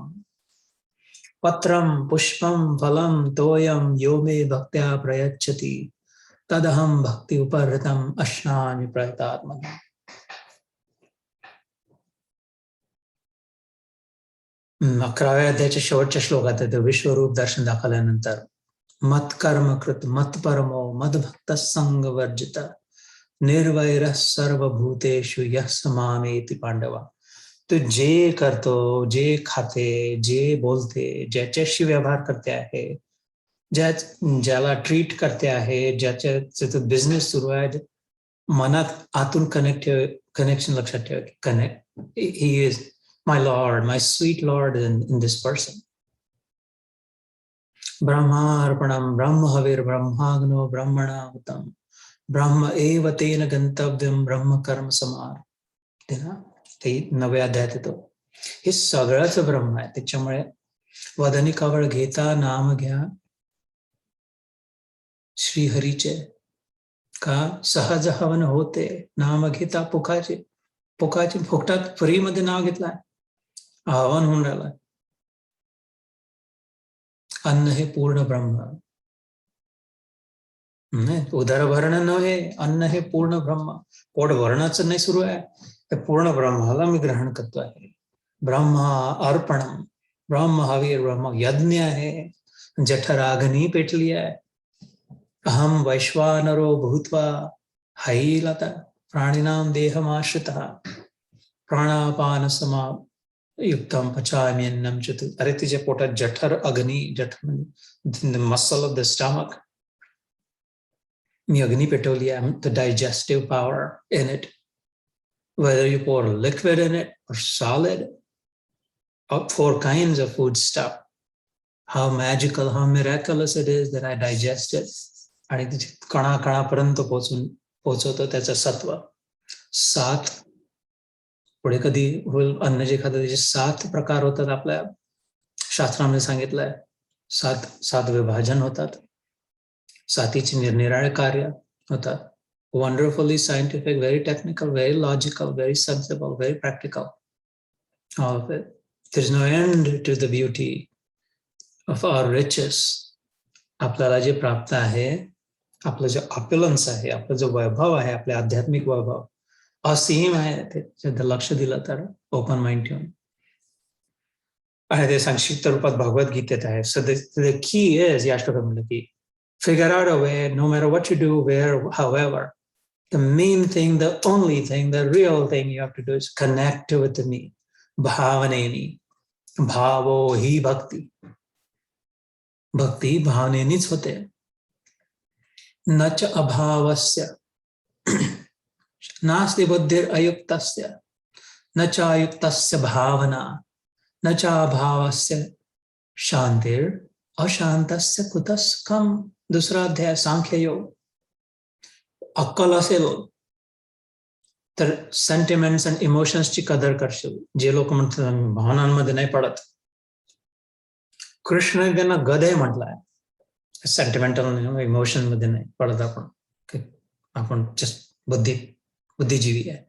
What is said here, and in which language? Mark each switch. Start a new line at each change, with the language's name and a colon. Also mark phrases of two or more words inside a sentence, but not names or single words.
Sanskrit: पत्रं पुष्पं फलं तोयं यो मे भक्त्या प्रयच्छति तदहं भक्ति उपहृतम् अश्नामि प्रयतात्मना.
Marathi: अकराव्या अध्यायाच्या शेवटच्या श्लोकात आहे विश्वरूप दर्शन दाखवल्यानंतर
Sanskrit: मत कर्म कृत मत परमो मद भक्त संग वर्जित निर्वैर सर्वभूतेषु यः समामेति पांडवा.
Marathi: तो जे करतो, जे खाते, जे बोलते, ज्याच्याशी व्यवहार करते आहे, ज्याला ट्रीट करते आहे, ज्याचा बिझनेस सुरू आहे, मनात आतून कनेक्शन लक्षात ठेवा.
English: Connect, he is my Lord, my sweet Lord in this person.
Sanskrit: ब्रह्मार्पणम ब्रह्म हविर ब्रह्माग्नो ब्रह्मणाहुतम ब्रह्म एव तेन गंतव्यम ब्रह्म कर्म समार.
Marathi: ते 9व्या अध्यायात येतो. हे सगळंच ब्रह्म आहे. त्याच्यामुळे वदनी कवळ घेता नाम घ्या श्रीहरीचे, का सहज हवन होते नाम घेता पुकाचे फुकटात फ्री मध्ये नाव घेतलाय, हवन होऊन राहिलाय. अन्न हे पूर्ण ब्रह्म नाही, उदरभरण नव्हे, अन्न हे पूर्ण ब्रह्म. पोट भरणाचं नाही सुरू आहे, ते पूर्ण ब्रह्माला मी ग्रहण करतो आहे. ब्रह्म अर्पणम, ब्रह्म हवीर, ब्रह्म यज्ञ आहे. जठराग्नी पेटली आहे.
Sanskrit: अहम वैश्वानरो भूत्वा हैलता प्राणिनाम देहमाश्रितः प्राणापान समा युक्तम पचाम्यन्नम चतु.
Marathi: अरे तिच्या पोटात जठर अग्नी, जठर
English: muscle of the stomach,
Marathi: मी अग्नी पेटवली आहे.
English: the digestive power in it, whether you pour liquid in it or solid, of 4 kinds of food stuff. How magical, how miraculous it is that I digest it.
Marathi: आणि तिथे कणाकणापर्यंत पोहोचवतो त्याचं सत्व. 7 पुढे कधी होईल अन्न जे खातं त्याचे 7 प्रकार होतात. आपल्या शास्त्रामध्ये सांगितलंय 7 विभाजन होतात. 7चे निरनिराळे कार्य होतात.
English: Wonderfully scientific, very technical, very logical, very sensible, very practical. All of it. There's no end to the beauty of our riches.
Marathi: आपल्याला जे प्राप्त आहे, आपलं जे ऑप्युलन्स आहे, आपलं जो वैभव आहे, आपले आध्यात्मिक वैभव असीम आहे. ते लक्ष दिलं तर
English: open mind
Marathi: ठेवून. आणि ते संक्षिप्त रूपात भगवद्गीतेत आहे.
English: So the key is,
Marathi: या श्लोकामध्ये की
English: figure out a way, no matter what you do, where, however, the main thing, the only thing, the real thing you have to do is connect with me.
Marathi: भावनेनी, भावो ही भक्ती. भक्ती भावनेनीच होते.
Sanskrit: न च अभावस्य नास्ति बुद्धिर अयुक्तस्य न च अयुक्तस्य भावना न च अभावस्य शांतिर अशांतस्य कुतस्कम.
Marathi: 2रा अध्याय सांख्य योग. अक्कल असेल तर
English: sentiments and emotionsची
Marathi: कदर करशील. जे लोक म्हणतात भावनांमध्ये नाही पडत, कृष्ण त्यांना गधे म्हटलाय.
English: sentimental emotion
Marathi: मध्ये नाही पडत आपण जस्ट बुद्धिजीवी आहे.